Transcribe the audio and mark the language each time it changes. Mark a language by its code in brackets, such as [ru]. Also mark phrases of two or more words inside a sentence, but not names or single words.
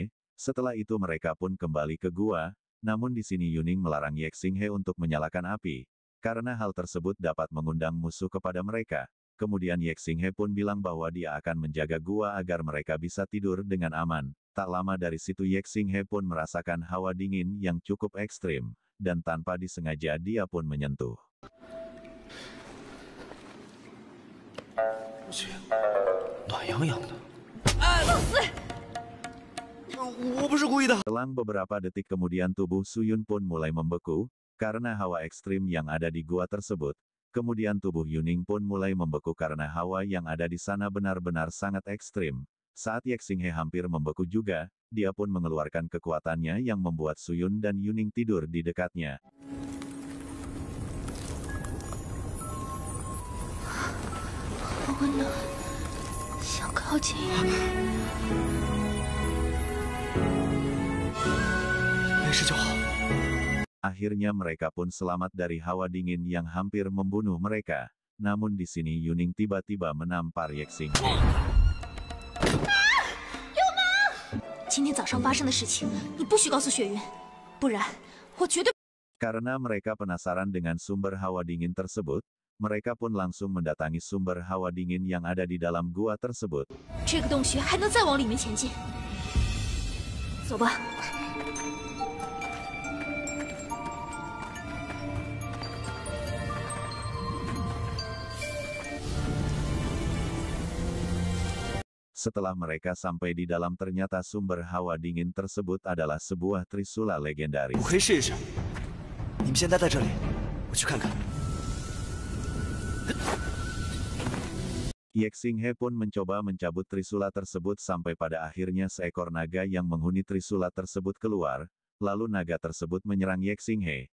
[id] Setelah itu mereka pun kembali ke gua, namun di sini Yuning melarang Ye Xinghe untuk menyalakan api, karena hal tersebut dapat mengundang musuh kepada mereka. Kemudian Ye Xinghe pun bilang bahwa dia akan menjaga gua agar mereka bisa tidur dengan aman. Tak lama dari situ Ye Xinghe pun merasakan hawa dingin yang cukup ekstrim, dan tanpa disengaja dia pun menyentuh. [zh] 暖洋洋的。我不是故意的。 [id] Selang beberapa detik kemudian tubuh Suyun pun mulai membeku, karena hawa ekstrim yang ada di gua tersebut. Kemudian tubuh Yuning pun mulai membeku karena hawa yang ada di sana benar-benar sangat ekstrim. Saat Ye Xinghe hampir membeku juga, dia pun mengeluarkan kekuatannya yang membuat Suyun dan Yuning tidur di dekatnya. [zh] 温暖，想靠近。没事就好。 [id] Akhirnya mereka pun selamat dari hawa dingin yang hampir membunuh mereka. Namun di sini Yuning tiba-tiba menampar Ye Xinghe. [zh] 今天早上发生的事情，你不许告诉雪云，不然我绝对。 [id] Karena mereka penasaran dengan sumber hawa dingin tersebut, mereka pun langsung mendatangi sumber hawa dingin yang ada di dalam gua tersebut. [zh] 这个洞穴还能再往里面前进。走吧。 [id] Setelah mereka sampai di dalam, ternyata sumber hawa dingin tersebut adalah sebuah trisula legendaris. [zh] 我可以试一试。你们先待在这里，我去看看。 [id] Ye Xinghe pun mencoba mencabut trisula tersebut sampai pada akhirnya seekor naga yang menghuni trisula tersebut keluar, lalu naga tersebut menyerang Ye Xinghe.